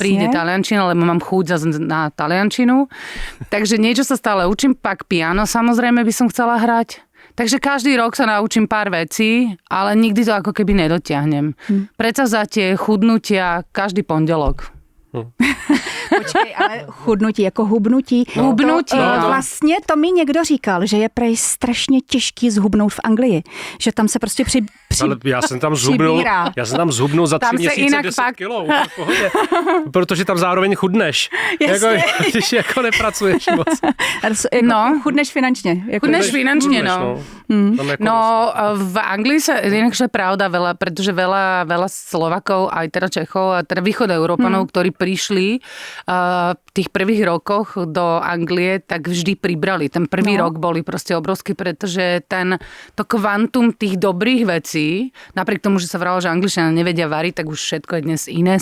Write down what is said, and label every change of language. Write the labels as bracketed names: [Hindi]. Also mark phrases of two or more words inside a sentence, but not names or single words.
[Slovak] Príde taliančina, lebo mám chuť na taliančinu. Takže niečo sa stále učím, pak piano samozrejme by som chcela hrať. Takže každý rok sa naučím pár vecí, ale nikdy to ako keby nedotiahnem. Predsavzatie, chudnutia, každý pondelok. [Czech] Počkej, ale chudnutí, jako hubnutí. Hubnutí, no. Vlastně to mi někdo říkal, že je prej strašně těžký zhubnout v Anglii. Že tam se prostě ale já jsem tam zhubnul za 3 měsíce 10 kilo. V pohodě. Protože tam zároveň chudneš. Když jako nepracuješ moc. Chudneš finančně. Chudneš finančně, no. [Slovak] No, v Anglii sa, inakže pravda veľa, pretože veľa Slovakov, aj teda Čechov, a teda východoeurópanov, ktorí prišli v tých prvých rokoch do Anglie, tak vždy pribrali. Ten prvý rok boli proste obrovský, pretože to kvantum tých dobrých vecí, napriek tomu, že sa vralo, že Angličania nevedia variť, tak už všetko je dnes iné.